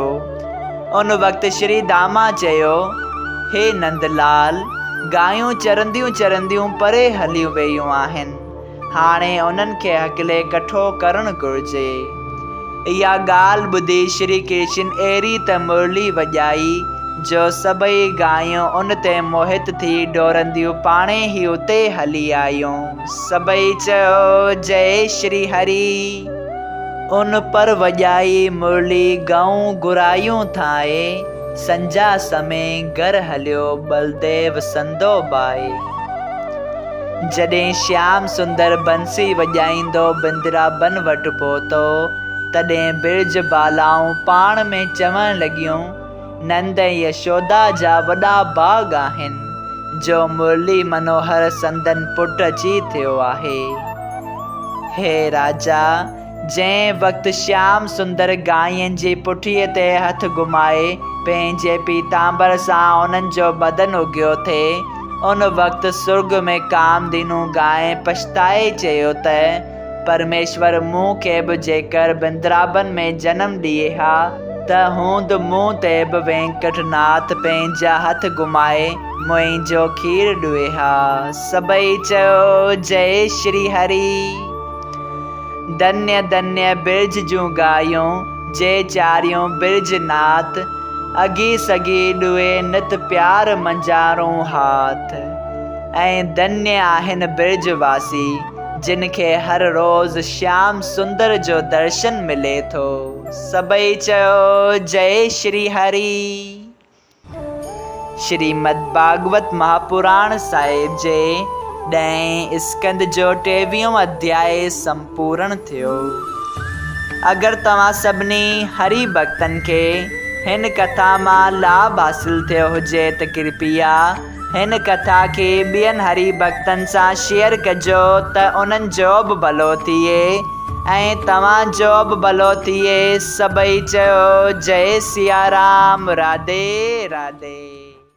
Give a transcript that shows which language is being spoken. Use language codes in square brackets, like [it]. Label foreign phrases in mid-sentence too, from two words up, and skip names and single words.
[sd] उन वक़्तु श्री दामा चयो, हे नंदलाल, गायूं चरंदियूं चरंदियूं परे हलियूं वेयूं आहिनि, हाणे उन्हनि खे हकले कठो करणु घुरिजे। इहा ॻाल्हि ॿुधी श्री कृष्ण अहिड़ी त मुरली वॼाई जो सभई गायूं उन ते मोहित थी डोरंदियूं पाणे ई उते हली आयूं। सभई चयो, जय श्री हरि। उन पर वॼाई मुरली गऊं घुरायूं ठाहे, संजा समय घर हलियो बलदेव संदो बाए। जॾहिं श्याम सुंदर बंसी वॼाईंदो बिंद्राबन वटि पहुतो, तॾहिं बिरज बालाऊं पाण में चवण लॻियूं, नंद यशोदा जा वॾा बाग आहिनि जो मुरली मनोहर संदन पुट अची थियो आहे। हे राजा, जंहिं वक़्तु श्याम सुंदर गायनि जी पुठीअ ते हथ घुमाए पंहिंजे पीतांबर सां उन्हनि जो बदन उगियो थिए, उन वक़्तु सुर्ग में कामधेनु गांइ पछताए चयो त परमेश्वर मूं खे बि जेकर बिंद्राबन में जनम ॾिए हा त हूंद मूं ते बि वेंकटनाथ पंहिंजा हथ घुमाए मुंहिंजो खीर ॾुए हा। सभई चयो, जय श्री हरि। धन्य धन्य बिरज जूं गायूं जे चारियूं बिरजनाथ, अगी सगी ॾुए नित प्यार मंजारूं हाथ। ऐं धन्य आहिनि बिरजवासी जिन खे हर रोज़ श्याम सुंदर जो दर्शन मिले थो। सभई चयो, जय श्री हरि। श्रीमद् भागवत महापुराण साहिब जे 10 स्कंद जो 23 अध्याय संपूर्ण थियो। अगरि तव्हां सभिनी हरि भक्तनि खे हिन कथा मां लाभ हासिल थियो हुजे त कृपया हिन कथा खे ॿियनि हरि भक्तनि सां शेयर कजो त उन्हनि जो बि भलो थिए ऐं तव्हांजो बि भलो थिए। सभई चयो, जय सिया राम। राधे राधे।